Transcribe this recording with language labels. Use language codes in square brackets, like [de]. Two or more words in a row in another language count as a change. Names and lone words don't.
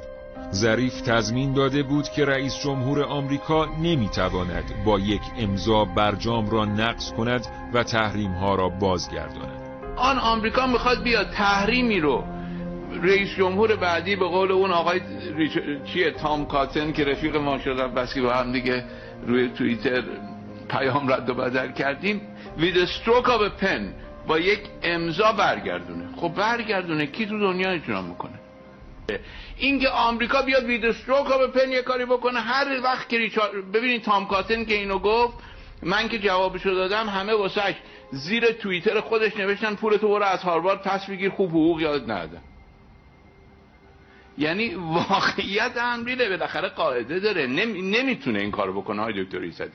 [fa] ظریف تضمین داده بود که رئیس جمهور آمریکا نمیتواند با یک امضا برجام را نقض کند و تحریم‌ها را بازگرداند. آمریکا میخواد بیاد تحریمی رو رئیس جمهور بعدی به قول اون آقای تام کاتن که رفیق ما شد بس که با هم دیگه روی توییتر پیام رد و بدل کردیم [en] with a stroke of a pen [fa] با یک امضا برگردونه. خب برگردونه کی تو دنیا اجرا میکنه؟ اینکه آمریکا بیاد [en] with a stroke of a pen [fa] یه کاری بکنه هر وقت که ببینید تام کاتن که اینو گفت من که جوابشو دادم همه واسش زیر توییتر خودش نوشتن پولتو برو از هاروارد پس بگیر خوب حقوق یادت ندادن. یعنی واقعیت امریه بالاخره قاعده داره نمیتونه این کارو بکنه های دکتر ایزدی.